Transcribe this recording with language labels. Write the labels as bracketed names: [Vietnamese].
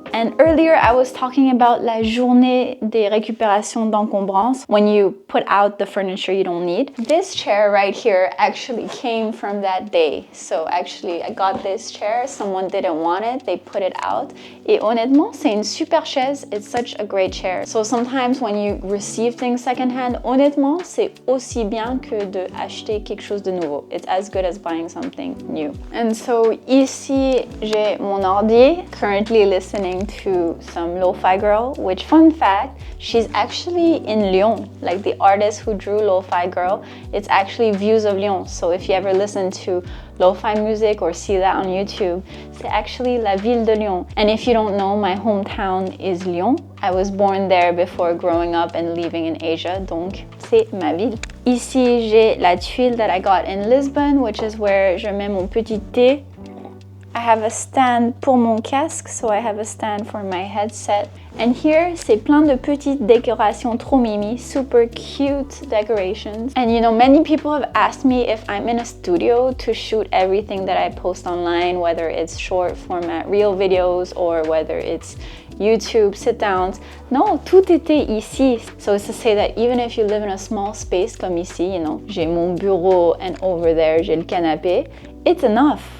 [English] And earlier I was talking about [French] la journée des récupérations d'encombrants, [English] when you put out the furniture you don't need. This chair right here actually came from that day. So actually I got this chair, someone didn't want it, they put it out. [French] Et honnêtement, c'est une super chaise, [English] it's such a great chair. So sometimes when you receive things secondhand, [French] honnêtement, c'est aussi bien que de acheter quelque chose de nouveau. [English] It's as good as buying something new. And so [French] ici, j'ai mon ordi, [English] currently listening to some lo-fi girl, which fun fact, she's actually in Lyon. Like the artist who drew Lo-Fi Girl, it's actually Views of Lyon. So if you ever listen to lo-fi music or see that on YouTube, c'est actually [French] la ville de Lyon. [English] And if you don't know, my hometown is Lyon. I was born there before growing up and living in Asia, [French] donc c'est ma ville. Ici, j'ai la tuile [English] that I got in Lisbon, which is where [French] je mets mon petit thé. [English] I have a stand [French] pour mon casque, [English] so I have a stand for my headset. [French] And here, c'est plein de petites décorations trop mimi, [English] super cute decorations. And you know, many people have asked me if I'm in a studio to shoot everything that I post online, whether it's short format reel videos or whether it's YouTube sit-downs. No, [French] tout était ici. [English] So it's to say that even if you live in a small space [French] comme ici, [English] you know, [French] j'ai mon bureau [English] and over there [French] j'ai le canapé, [English] it's enough.